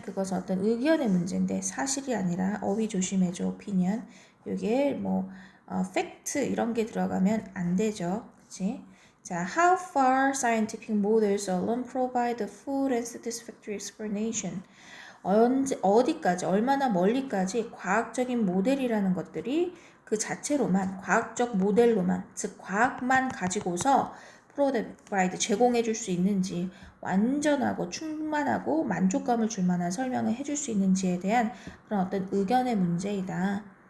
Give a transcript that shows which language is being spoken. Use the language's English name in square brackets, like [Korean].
[Korean] 그것은 어떤 의견의 문제인데 사실이 아니라 어휘 조심해줘. [English] opinion. [Korean] 이게 fact 이런 게 들어가면 안 되죠. 그치? [English] 자, how far scientific models alone provide a full and satisfactory explanation. [Korean] 어디까지, 얼마나 멀리까지 과학적인 모델이라는 것들이 그 자체로만, 과학적 모델로만, 즉 과학만 가지고서 provide, 제공해 줄 수 있는지, 완전하고 충만하고 만족감을 줄 만한 설명을 해줄 수 있는지에 대한 그런 어떤 의견의 문제이다.